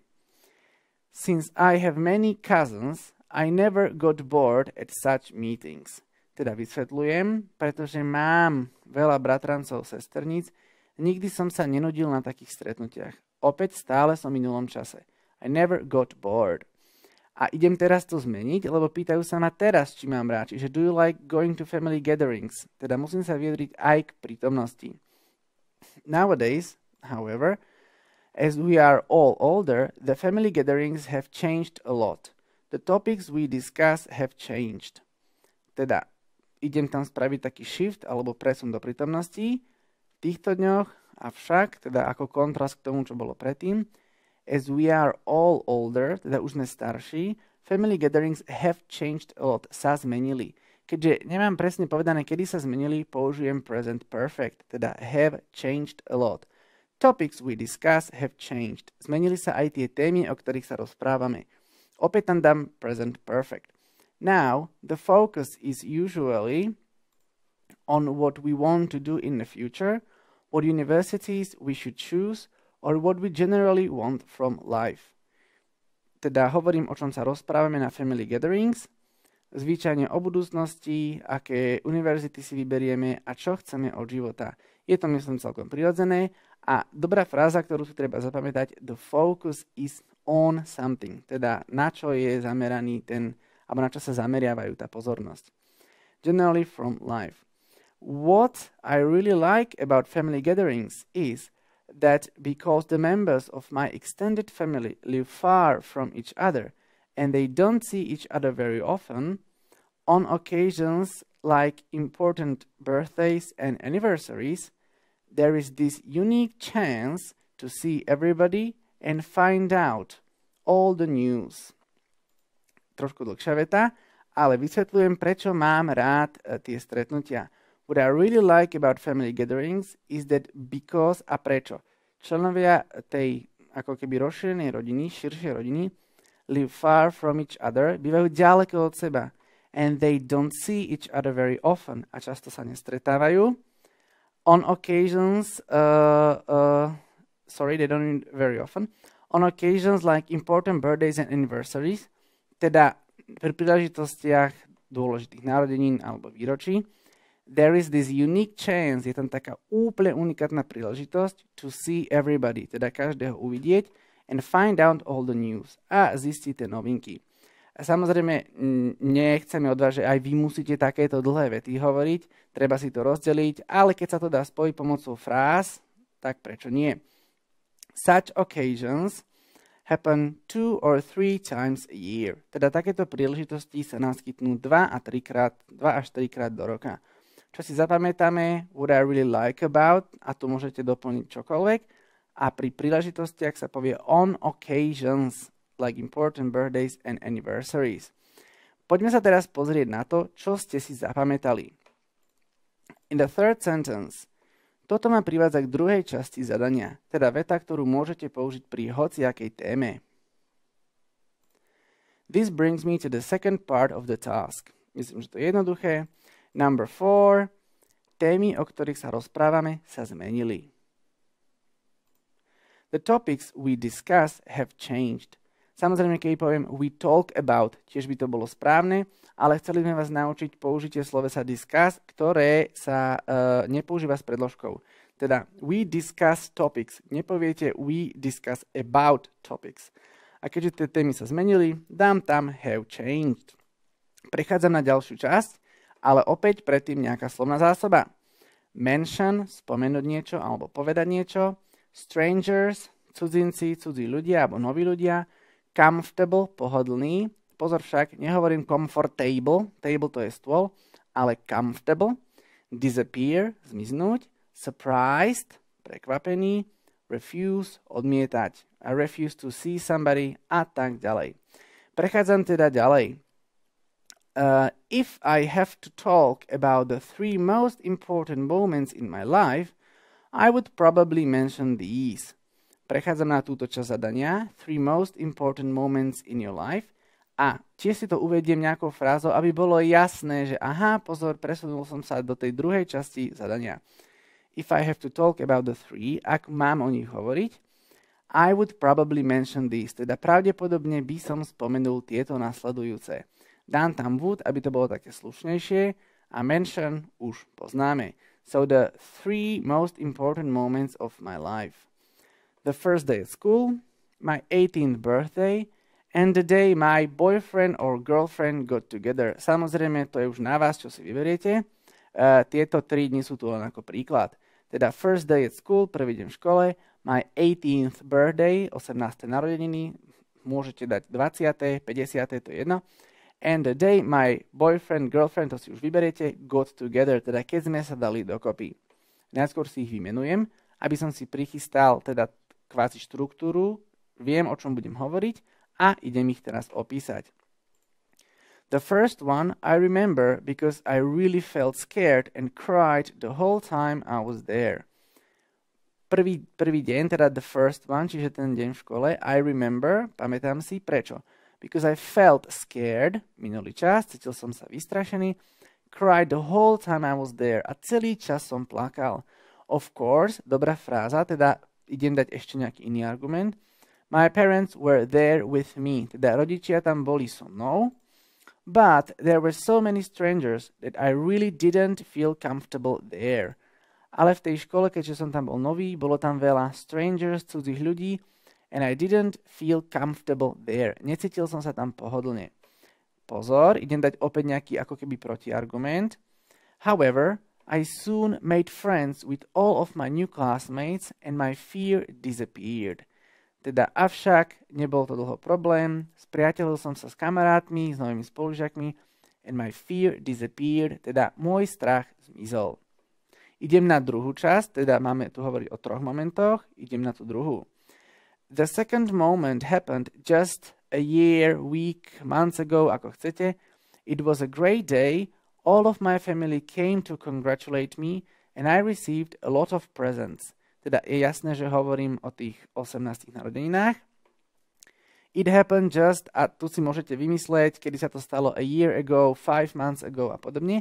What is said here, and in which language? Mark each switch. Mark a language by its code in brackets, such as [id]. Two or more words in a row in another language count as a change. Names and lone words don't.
[en] Since I have many cousins, I never got bored at such meetings. [sk] Teda vysvetľujem, pretože mám veľa bratrancov, sesterníc, nikdy som sa nenudil na takých stretnutiach. Opäť stále som v minulom čase. [en] I never got bored. [sk] A idem teraz to zmeniť, lebo pýtajú sa ma teraz, či mám rád. Čiže [en] do you like going to family gatherings? [sk] Teda musím sa vyjadriť aj k prítomnosti. [en] Nowadays, however, as we are all older, the family gatherings have changed a lot. The topics we discuss have changed. [sk] Teda idem tam spraviť taký shift alebo presun do prítomnosti. V týchto dňoch, avšak, teda ako kontrast k tomu, čo bolo predtým, [en] as we are all older, [sk] teda už sme starší, [en] family gatherings have changed a lot, [sk] sa zmenili. Keďže nemám presne povedané, kedy sa zmenili, použijem [en] present perfect, [sk] teda [en] have changed a lot. Topics we discuss have changed. [sk] Zmenili sa aj tie témy, o ktorých sa rozprávame. Opäť tam dám [en] present perfect. Now, the focus is usually on what we want to do in the future, what universities we should choose, or what we generally want from life. [sk] Teda hovorím, o čom sa rozprávame na [en] family gatherings, [sk] zvyčajne o budúcnosti, aké univerzity si vyberieme a čo chceme od života. Je to, myslím, celkom prirodzené a dobrá fráza, ktorú si treba zapamätať, [en] the focus is on something, [sk] teda na čo je zameraný alebo na čo sa zameriavajú tá pozornosť. [en] Generally from life. What I really like about family gatherings is that because the members of my extended family live far from each other and they don't see each other very often, on occasions like important birthdays and anniversaries, there is this unique chance to see everybody and find out all the news. [sk] Trošku dlhšia veta, ale vysvetľujem, prečo mám rád tie stretnutia. [en] What I really like about family gatherings is that because [sk] a prečo. Členovia tej ako keby rozšírenej rodiny, širšej rodiny, [en] live far from each other, [sk] bývajú ďaleko od seba. [en] And they don't see each other very often. [sk] A často sa nestretávajú. [en] On occasions, they don't very often. On occasions like important birthdays and anniversaries, [sk] teda pri príležitostiach dôležitých narodenín alebo výročí, [en] there is this unique chance, [sk] je tam taká úplne unikátna príležitosť [en] to see everybody, [sk] teda každého uvidieť [en] and find out all the news [sk] a zistiť tie novinky. A samozrejme, nechceme od vás, že aj vy musíte takéto dlhé vety hovoriť, treba si to rozdeliť, ale keď sa to dá spojiť pomocou fráz, tak prečo nie? [en] Such occasions happen 2 or 3 times a year. [sk] Teda takéto príležitosti sa naskytnú 2 až 3 krát do roka. Čo si zapamätáme, [en] what I really like about, [sk] a tu môžete doplniť čokoľvek, a pri príležitostiach sa povie [en] on occasions, like important birthdays and anniversaries. [sk] Poďme sa teraz pozrieť na to, čo ste si zapamätali. [en] In the third sentence, [sk] toto ma privádza k druhej časti zadania, teda veta, ktorú môžete použiť pri hociakej téme. [en] This brings me to the second part of the task. [sk] Myslím, že to je jednoduché. [en] Number 4. [sk] Témy, o ktorých sa rozprávame, sa zmenili. [en] The topics we discuss have changed. [sk] Samozrejme, keď poviem [en] we talk about, [sk] tiež by to bolo správne, ale chceli sme vás naučiť použitie slovesa discuss, ktoré sa nepoužíva s predložkou. [en] Teda we discuss topics. Nepoviete we discuss about topics. [sk] A keďže tie témy sa zmenili, dám tam have changed. Prechádzam na ďalšiu časť, ale opäť predtým nejaká slovná zásoba. Mention, spomenúť niečo alebo povedať niečo. Strangers, cudzinci, cudzí ľudia alebo noví ľudia. Comfortable, pohodlný. Pozor však, nehovorím comfortable, table to je stôl, ale comfortable. Disappear, zmiznúť. Surprised, prekvapený. [en] Refuse, odmietať. I refuse to see somebody [sk] a tak ďalej. Prechádzam teda ďalej. [en] If I have to talk about the 3 most important moments in my life, I would probably mention these. [sk] Prechádzam na túto časť zadania, [en] 3 most important moments in your life, [sk] a tiež si to uvediem nejakou frázou, aby bolo jasné, že aha, pozor, presunul som sa do tej druhej časti zadania. [en] If I have to talk about the 3, [sk] ak mám o nich hovoriť, [en] I would probably mention these, [sk] teda pravdepodobne by som spomenul tieto nasledujúce. Dám tam would, aby to bolo také slušnejšie, a mention už poznáme. [en] So the 3 most important moments of my life. The first day at school, my 18th birthday, and the day my boyfriend or girlfriend got together. [sk] Samozrejme, to je už na vás, čo si vyberiete. Tieto 3 dni sú tu len ako príklad. [en] Teda first day at school, [sk] prvý deň v škole, [en] my 18th birthday, 18. [sk] narodeniny, môžete dať 20., 50., to je jedno. [en] And the day my boyfriend, girlfriend, [sk] to si už vyberiete, [en] got together, [sk] teda keď sme sa dali dokopy. Najskôr si ich vymenujem, aby som si prichystal teda kvázi štruktúru, viem, o čom budem hovoriť a idem ich teraz opísať. [en] The first one I remember because I really felt scared and cried the whole time I was there. [sk] Prvý deň, teda [en] the first one, [sk] čiže ten deň v škole, [en] I remember, [sk] pamätám si, prečo? [en] Because I felt scared, [sk] minulý čas, cítil som sa vystrašený, [en] cried the whole time I was there [sk] a celý čas som plakal. [en] Of course, [sk] dobrá fráza, teda idem dať ešte nejaký iný argument. [en] My parents were there with me, [sk] teda rodičia tam boli so mnou. [en] But there were so many strangers that I really didn't feel comfortable there. [sk] Ale v tej škole, keďže som tam bol nový, bolo tam veľa strangers, cudzích ľudí, [en] and I didn't feel comfortable there. [sk] Necítil som sa tam pohodlne. Pozor, idem dať opäť nejaký ako keby protiargument. [en] However, I soon made friends with all of my new classmates and my fear disappeared. [sk] Teda avšak nebol to dlho problém, spriateľil som sa s kamarátmi, s novými spolužiakmi [en] and my fear disappeared, [sk] teda môj strach zmizol. Idem na druhú časť, teda máme tu hovoriť o 3 momentoch, idem na tú druhú. [en] The second moment happened just a year, week, months ago, [sk] ako chcete. [en] It was a great day, all of my family came to congratulate me and I received a lot of presents. [sk] Teda je jasné, že hovorím o tých 18 narodeninách. [en] It happened just, [sk] a tu si môžete vymysleť, kedy sa to stalo [en] a year ago, 5 months ago [sk] a podobne.